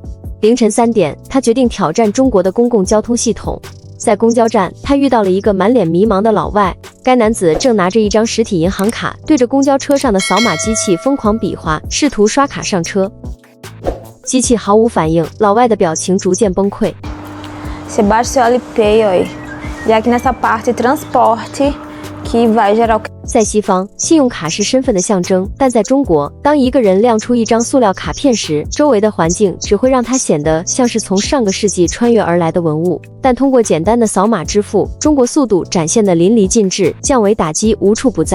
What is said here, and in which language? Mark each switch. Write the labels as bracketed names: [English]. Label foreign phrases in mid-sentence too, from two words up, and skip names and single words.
[Chinese] 凌晨3点，她决定挑战中国的公共交通系统。在公交站，她遇到了一个满脸迷茫的老外。该男子正拿着一张实体银行卡，对着公交车上的扫码机器疯狂比划，试图刷卡上车。机器毫无反应，老外的表情逐渐崩溃。 [Portuguese] Sebastião Pay, e aqui nessa parte transporte que vai gerar. [Chinese] 在西方，信用卡是身份的象征，但在中国，当一个人亮出一张塑料卡片时，周围的环境只会让他显得像是从上个世纪穿越而来的文物。但通过简单的扫码支付，中国速度展现得淋漓尽致，降维打击无处不在。